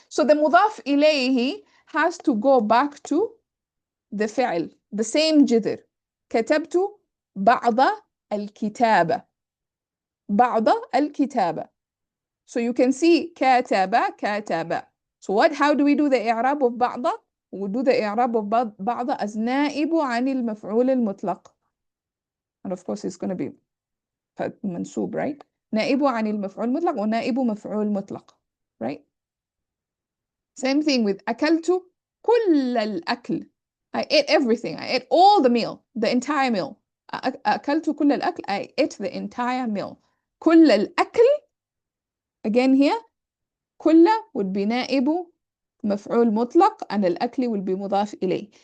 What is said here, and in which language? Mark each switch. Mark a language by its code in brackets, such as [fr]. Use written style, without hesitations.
[en] So the مضاف إليه has to go back to the فعل, the same جذر. [ar] كتبت بعض الكتابة. بعض الكتابة. [en] So you can see [ar] كتب كتب. [en] So how do we do the إعراب of بعض? [ar] We do the إعراب of بعض as نائب عن المفعول المطلق. [en] And of course it's going to be منصوب, right? [ar] نائب عن المفعول المطلق ونائب مفعول مطلق, right? [en] Same thing with [ar] أكلت كل الأكل. [en] I ate everything. I ate all the meal, the entire meal. [ar] أكلت كل الأكل. [en] I ate the entire meal. [ar] كل الأكل. [en] Again here, كل would be نائب مفعول مطلق, and الأكل will be مضاف إليه.